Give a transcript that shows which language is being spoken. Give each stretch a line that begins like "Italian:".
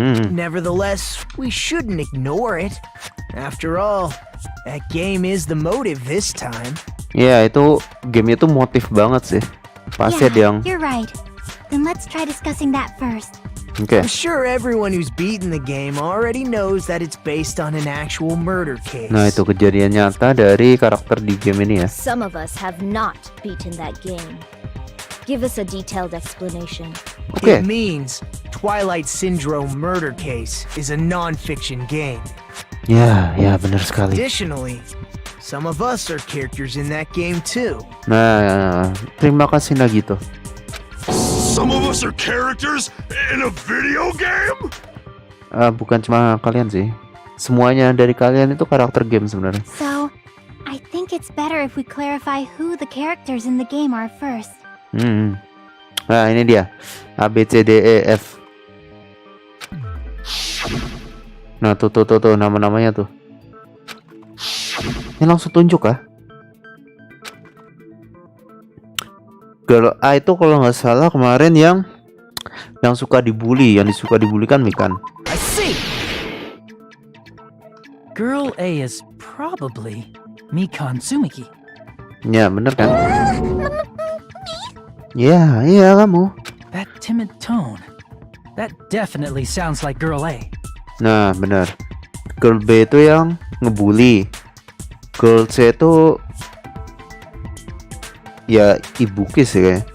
English: Nevertheless, we shouldn't ignore it. After all, that game is the motive this time.
Indonesian: Ya itu game itu motif banget sih. Pasti ada yang.
English: You're right. Then let's try discussing that first.
Indonesian: Oke.
English: I'm sure everyone who's beaten the game already knows that it's based on an actual murder case.
Indonesian: Nah itu kejadian nyata dari karakter di game ini ya.
English: Some of us have not beaten that game. Give us a detailed explanation.
Indonesian: Oke.
English: It means Twilight Syndrome Murder Case is a non-fiction game.
Indonesian: Ya benar sekali.
English: Additionally, some of us are characters in that game too.
Indonesian: Nah terima kasih Nagito.
English: Some of us are characters in a video game?
Indonesian: Bukan cuma kalian sih. Semuanya dari kalian itu karakter game sebenarnya.
English: So, I think it's better if we clarify who the characters in the game are first.
Indonesian: Nah ini dia A B C D E F. Nah tuh nama-namanya tuh. Ini langsung tunjuk kah? Kalau A itu kalau nggak salah kemarin yang suka dibully, yang disuka dibully kan Makan.
English: I see. Girl A is probably Mikan Tsumiki.
Indonesian: Ya bener kan? Iya kamu.
English: That timid tone. That definitely sounds like girl A.
Indonesian: Nah bener. Girl B itu yang ngebully. Girl C itu ya Ibuki sih kayaknya.